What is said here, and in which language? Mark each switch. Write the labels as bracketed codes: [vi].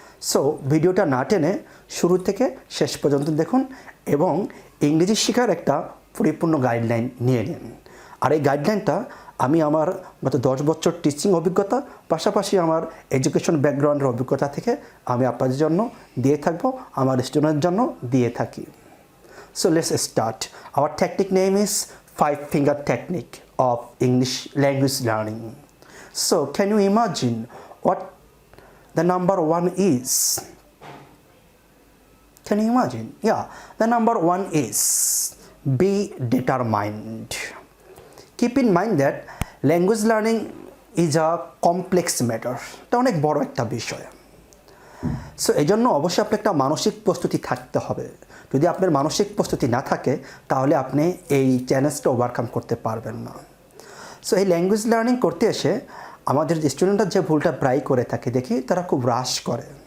[bn] So ভিডিওটা না টেনে শুরু থেকে শেষ পর্যন্ত দেখুন এবং ইংরেজি শেখার একটা পরিপূর্ণ গাইডলাইন নিয়ে নিন। আর এই গাইডলাইনটা আমি আমার গত 10 বছর টিচিং অভিজ্ঞতা, পাশাপাশি আমার এডুকেশন ব্যাকগ্রাউন্ডের অভিজ্ঞতা থেকে আমি আপনাদের জন্য দিয়ে থাকবো, আমার স্টুডেন্টের জন্য দিয়ে থাকি। [en] So let's start. Our technique name is 5 finger technique of English language learning. So can you imagine what the number 1 is? Can you imagine? Yeah, the number 1 is be determined. Keep in mind that language learning is a complex matter. [bn] এটা অনেক বড় একটা বিষয়। So এই জন্য অবশ্যই আপনার একটা মানসিক প্রস্তুতি থাকতে হবে। যদি আপনার মানসিক প্রস্তুতি না থাকে তাহলে আপনি এই চ্যালেঞ্জটা ওভারকাম করতে পারবেন না। সো এই ল্যাঙ্গুয়েজ লার্নিং করতে এসে আমাদের স্টুডেন্টরা যে ভুলটা প্রায় করে থাকে দেখি, তারা খুব রাশ করে।